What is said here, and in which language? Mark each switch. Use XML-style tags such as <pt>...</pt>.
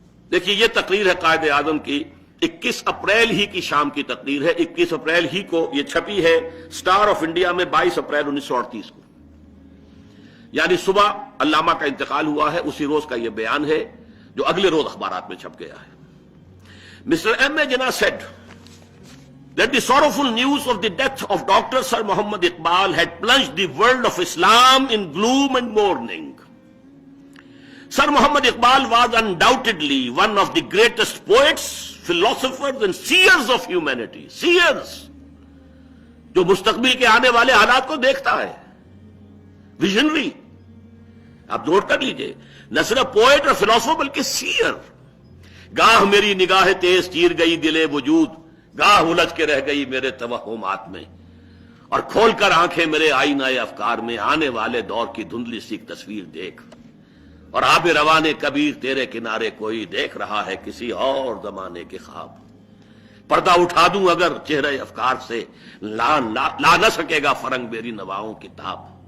<ur>دیکھیے یہ تقریر ہے قائد اعظم کی، 21 اپریل ہی کی شام کی تقریر ہے، 21 اپریل ہی کو یہ چھپی ہے سٹار آف انڈیا میں 22 اپریل 1938 کو، یعنی صبح علامہ کا انتقال ہوا ہے، اسی روز کا یہ بیان ہے جو اگلے روز اخبارات میں چھپ گیا ہے۔ Mr.</ur> <en>M. A. Jinnah said that the sorrowful news of the death of Dr. Sir Muhammad Iqbal had plunged the world of Islam in gloom and mourning. Sir Muhammad Iqbal was undoubtedly one of the greatest poets, philosophers and seers of humanity.</en> <ur>Seers, جو مستقبل کے آنے والے حالات کو دیکھتا ہے، visionary. آپ نوٹ کر لیجئے، نہ صرف پوئٹ اور فلاسفر بلکہ سیئر۔ گاہ میری نگاہ تیز چیر گئی دلے وجود، گاہ الجھ کے رہ گئی میرے توہمات میں، اور کھول کر آنکھیں میرے آئینہ افکار میں آنے والے دور کی دھندلی سی تصویر دیکھ، اور آب روانے کبیر تیرے کنارے کوئی دیکھ رہا ہے کسی اور زمانے کے خواب۔ پردہ اٹھا دوں اگر چہرے افکار سے لا نہ سکے گا فرنگ میری نواؤں کی تاب،</ur>